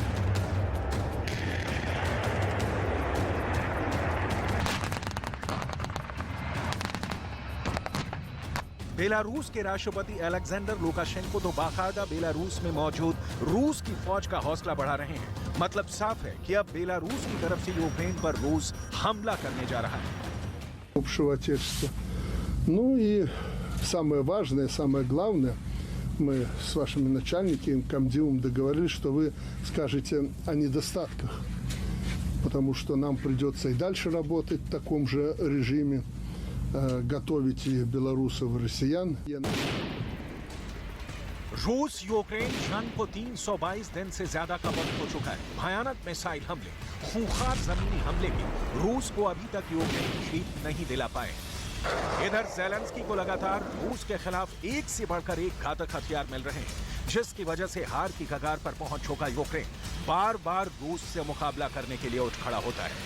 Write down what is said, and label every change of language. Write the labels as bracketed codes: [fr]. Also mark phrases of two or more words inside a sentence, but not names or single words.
[hi] बेलारूस के राष्ट्रपति अलेक्जेंडर लुकाशेंको तो बाकायदा बेलारूस में मौजूद रूस की फौज का हौसला बढ़ा रहे हैं। मतलब साफ है कि अब बेलारूस की तरफ से यूक्रेन पर रूस हमला करने जा रहा है। [ru] Общего отечества. Ну и самое важное, самое главное, мы с вашими начальниками, комдивом договорились, что вы скажете о недостатках, потому что нам придется и дальше работать в таком же режиме, готовить и белорусов, и россиян. [hi] रूस यूक्रेन जंग को 322 दिन से ज्यादा का वक्त हो चुका है। भयानक मिसाइल हमले, खूंखार जमीनी हमले भी रूस को अभी तक यूक्रेन जीत नहीं दिला पाए। इधर ज़ेलेंस्की को लगातार रूस के खिलाफ एक से बढ़कर एक घातक हथियार मिल रहे हैं, जिसकी वजह से हार की कगार पर पहुंच चुका यूक्रेन बार बार रूस से मुकाबला करने के लिए उठ खड़ा होता है।